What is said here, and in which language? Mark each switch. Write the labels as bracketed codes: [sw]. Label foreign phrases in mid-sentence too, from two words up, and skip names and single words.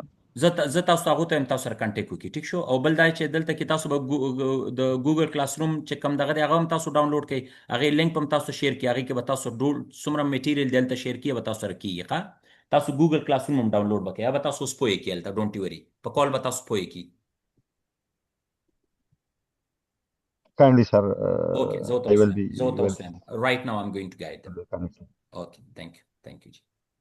[ps] زه تاسو ته هغو ته وایم تاسو سره کنټیکټ وکړي ټیک شو او بل دا چې دلته کې تاسو به د ګوګل کلاس روم چې کوم دغه دی هغه هم تاسو ډاونلوډ کړئ هغې لینک هم تاسو شیر کړئ هغې کې به تاسو ډول څومره میټیریل دلته شیر کړي به تاسو سره کېږي ښه تاسو ګوګل کلاس روم هم ډاونلوډ به کړئ یا به تاسو اوس پوهې کړئ هلته [en] don't worry [ps] په کال به تاسو پوهې کړي [en] kindly sir Okay, I will be right now I'm going to guide them. connected. Okay, thank you. Thank you. Ji.